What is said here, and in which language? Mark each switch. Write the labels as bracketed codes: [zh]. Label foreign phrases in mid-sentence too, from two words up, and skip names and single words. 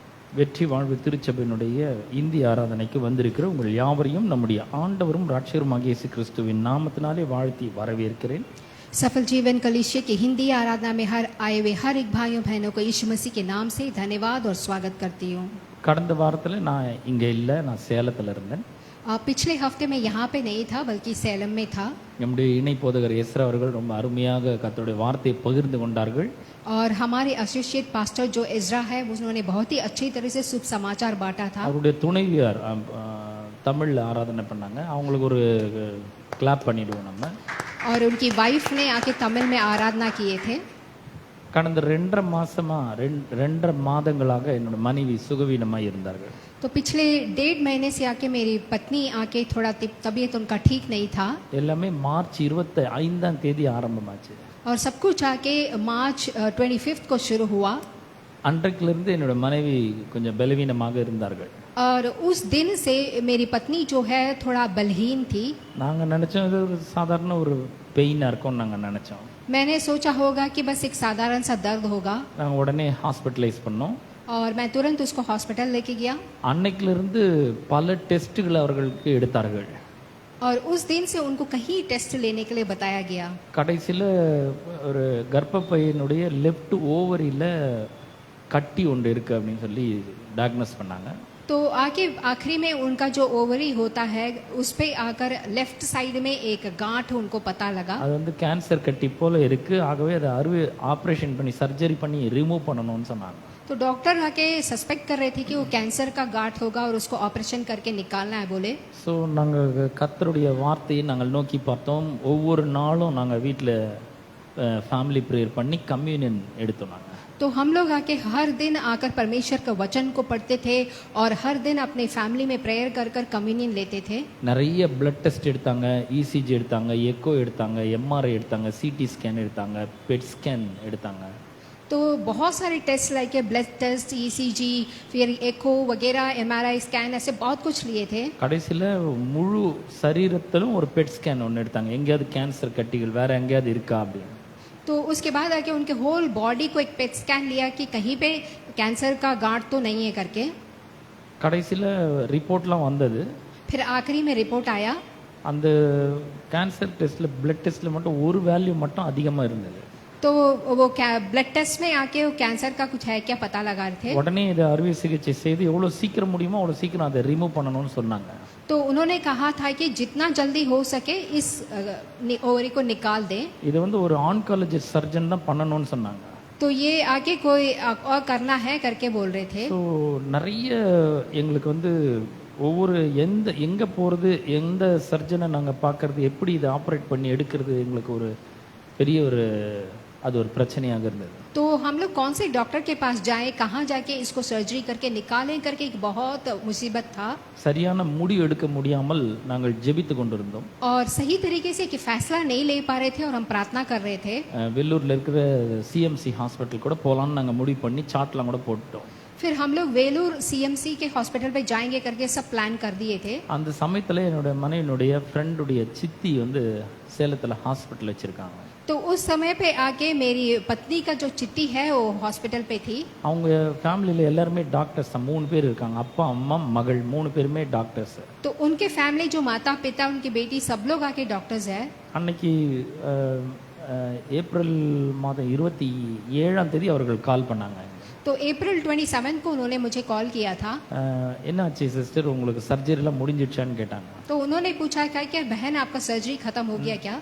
[ta] வெற்றி வாழ்வு திருச்சபையினுடைய இந்திய ஆராதனைக்கு வந்திருக்கிற உங்கள் யாவரையும் நம்முடைய ஆண்டவரும் ராட்சகருமாகிய இயேசு கிறிஸ்துவின் நாமத்தினாலே வாழ்த்தி வரவேற்கிறேன். [hi] सफल जीवन कलीसिया की हिंदी आराधना में आए हुए हर एक भाइयों बहनों को यीशु मसीह के नाम से धन्यवाद और स्वागत करती हूँ. [ta] கடந்த வாரத்தில் நான் இங்கே இல்லை, நான் சேலத்தில் இருந்தேன். [hi] पिछले हफ्ते में यहाँ पे नहीं था बल्कि சேலம் में था. [ta] நம்முடைய இணை போதகர் எஸ்ரா அவர்கள் ரொம்ப அருமையாக கர்த்தருடைய வார்த்தையை பகிர்ந்து கொண்டார்கள். [hi] और हमारे [en] associate pastor [hi] जो इज़रा है उन्होंने बहुत ही अच्छी तरह से शुभ समाचार बांटा था. [ta] அவருடைய துணைவியார் தமிழ்ல ஆராதனை பண்ணாங்க. அவங்களுக்கு ஒரு கிளாப் பண்ணிடுவோம் நம்ம. [hi] और उनकी वाइफ ने आके तमिल में आराधना किए थे. [ta] கடந்த 2.5 மாதங்களாக என்னோட மனைவி சுகவீனமாக இருந்தார்கள். [hi] तो पिछले 1.5 महीने से आके मेरी पत्नी आके थोड़ा तबीयत उनका ठीक नहीं था. [ta] எல்லாமே மார்ச் 25ஆம் தேதி ஆரம்பமாச்சு. [hi] और सब कुछ आके मार्च 25 को शुरू हुआ. [ta] அன்றைக்கிலிருந்து என்னோட மனைவி கொஞ்சம் பலவீனமாக இருந்தார்கள். [hi] और उस दिन से मेरी पत्नी जो है थोड़ा बलहीन थी. [ta] நாங்க நினைச்சோம் இது ஒரு சாதாரண ஒரு பெயினா இருக்கும் நாங்க நினைச்சோம். [hi] मैंने सोचा होगा कि बस एक साधारण सा दर्द होगा. [ta] நாங்க உடனே ஹாஸ்பிடலைஸ் பண்ணோம். [hi] और मैं तुरंत उसको हॉस्पिटल लेके गया. [ta] அன்னைக்கிலிருந்து பல டெஸ்ட்கள் அவர்களுக்கு எடுத்தார்கள். [hi] और उस दिन से उनको कहीं टेस्ट लेने के लिए बताया गया. [ta] கடைசில ஒரு கர்ப்பப்பையினுடைய லெஃப்ட் ஓவரியில கட்டி ஒன்று இருக்கு அப்படின்னு சொல்லி டயக்னோஸ் பண்ணாங்க. [hi] तो आखिरी में उनका जो ओवरी होता है उस पे आकर [en] left side [hi] में एक गांठ उनको पता लगा. [ta] அது வந்து கேன்சர் கட்டி போல இருக்கு. ஆகவே அதை அறுவை ஆபரேஷன் பண்ணி சர்ஜரி பண்ணி ரிமூவ் பண்ணணும்னு சொன்னாங்க. [hi] तो डॉक्टर आके सस्पेक्ट कर रहे थे कि वो कैंसर का गांठ होगा और उसको ऑपरेशन करके निकालना है बोले. [ta] ஸோ நாங்கள் கர்த்தருடைய வார்த்தையை நாங்கள் நோக்கி பார்த்தோம். ஒவ்வொரு நாளும் நாங்கள் வீட்டில் [en] family prayer [ta] பண்ணி கம்யூனியன் எடுத்தோம். நாங்கள் [hi] तो हम लोग आके हर दिन आकर परमेश्वर के वचन को पढ़ते थे और हर दिन अपने फैमिली में प्रेयर कर कर कम्युनियन लेते थे. [ta] நிறைய [en] blood test [ta] எடுத்தாங்க, இசிஜி எடுத்தாங்க, எக்கோ எடுத்தாங்க, எம்ஆர்ஐ எடுத்தாங்க, [en] CT scan [ta] எடுத்தாங்க, [en] PET scan [ta] எடுத்தாங்க. [hi] तो बहुत सारे [en] test like blood test, [hi] ईसीजी, फिर एको वगैरह, [en] MRI scan, [hi] ऐसे बहुत कुछ लिए थे. [ta] கடைசியில் முழு சரீரத்திலும் ஒரு [en] PET scan [ta] ஒன்று எடுத்தாங்க. எங்கேயாவது கேன்சர் கட்டிகள் வேற எங்கேயாவது இருக்கா அப்படின்னு. [hi] तो उसके बाद आके उनके [en] whole body [hi] को एक [en] PET scan [hi] लिया कि कहीं पे कैंसर का गांठ तो नहीं है करके. [ta] கடைசியில் ரிப்போர்ட்லாம் வந்தது. [hi] फिर आखिरी में रिपोर्ट आया. [ta] அந்த கேன்சர் டெஸ்ட்டில் பிளட் டெஸ்ட்டில் மட்டும் ஒரு வேல்யூ மட்டும் அதிகமாக இருந்தது. [hi] तो वो [en] blood test [hi] में आके वो कैंसर का कुछ है क्या पता लगा रहे थे. [ta] உடனே இதை அறுவை சிகிச்சை செய்து எவ்வளோ சீக்கிரம் முடியுமோ அவ்வளோ சீக்கிரம் அதை ரிமூவ் பண்ணணும்னு சொன்னாங்க. [hi] तो उन्होंने कहा था कि जितना जल्दी हो सके इस ओवरी को निकाल दें. [ta] இது வந்து ஒரு [en] oncologist surgeon [ta] தான் பண்ணணும்னு சொன்னாங்க. [hi] तो ये आगे कोई और करना है करके बोल रहे थे. [ta] ஸோ நிறைய எங்களுக்கு வந்து ஒவ்வொரு எங்கே போகிறது, எந்த சர்ஜனை நாங்கள் பார்க்கறது, எப்படி இதை ஆப்ரேட் பண்ணி எடுக்கிறது எங்களுக்கு ஒரு பெரிய அது ஒரு பிரச்சனையாக இருந்தது. [hi] तो हम लोग कौन से डॉक्टर के पास जाएं, कहाँ जाके इसको सर्जरी करके निकालें करके एक बहुत मुसीबत था. [ta] சரியான முடிவு எடுக்க முடியாமல் நாங்கள் ஜெபித்து கொண்டிருந்தோம். [hi] और सही तरीके से कि फैसला नहीं ले पा रहे थे और हम प्रार्थना कर रहे थे. [ta] வெள்ளூரில் இருக்கிற சிஎம்சி ஹாஸ்பிட்டல் கூட போகலான்னு நாங்கள் முடிவு பண்ணி சாட்லாம் கூட போட்டோம். [hi] फिर हम लोग वेलूर सीएमसी के हॉस्पिटल पे जाएंगे करके सब प्लान कर दिए थे. [ta] அந்த சமயத்தில் என்னோட மனைவினுடைய ஃப்ரெண்டுடைய சித்தி வந்து சேலத்தில் ஹாஸ்பிட்டல் வச்சுருக்காங்க. [hi] तो उस समय पे आके मेरी पत्नी का जो चिट्ठी है वो हॉस्पिटल पे थी. [ta] அவங்க ஃபேமிலியில் எல்லாருமே டாக்டர்ஸ் தான். 3 பேர் இருக்காங்க. அப்பா, அம்மா, மகள் 3 பேருமே டாக்டர்ஸ். [hi] तो उनके फैमिली जो माता पिता उनकी बेटी सब लोग आके डॉक्टर्स है. [ta] அன்னைக்கு ஏப்ரல் மாதம் 27ஆம் தேதி அவர்கள் கால் பண்ணாங்க. [hi] तो अप्रैल 27 को उन्होंने मुझे कॉल किया था. [ta] என்னாச்சு சிஸ்டர், உங்களுக்கு சர்ஜரிலாம் முடிஞ்சிடுச்சான்னு கேட்டாங்க. [hi] तो उन्होंने पूछा क्या कि बहन आपका सर्जरी खत्म हो गया क्या.